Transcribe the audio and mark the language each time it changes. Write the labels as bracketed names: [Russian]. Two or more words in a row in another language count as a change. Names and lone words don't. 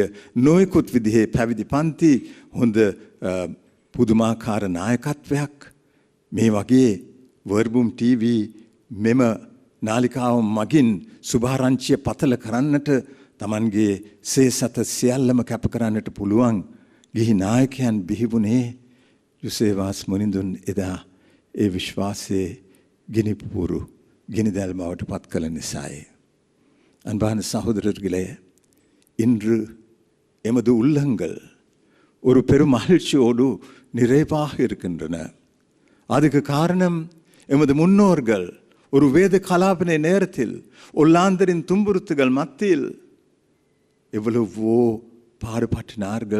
[Sinhala] නොයෙකුත් විදිහේ පැවිදි පන්ති හොඳ පුදුමාකාර නායකත්වයක් මේ වගේ වර්බුම් ටීවී මෙම නාලිකාව මගින් සුභාරංචිය පතල කරන්නට Tamanගේ සේසත සියල්ලම කැප කරන්නට පුළුවන් ගිහි නායකයන් බිහිවුණේ යුසේවාස් මුනිඳුන් එදා ඒ විශ්වාසයේ ගිනි පුපුරු ගිනි දැල් බවට පත් කළ නිසායි. [Tamil] அன்பான சகோதரர்களே, இன்று எமது உள்ளங்கள் ஒரு பெரும் மகிழ்ச்சியோடு நிறைவாக இருக்கின்றன. அதுக்கு காரணம் எமது முன்னோர்கள் ஒரு வேத கலாபனை நேரத்தில் ஒல்லாந்தரின் துன்புறுத்துகள் மத்தியில் எவ்வளவோ பாடுபட்டினார்கள்.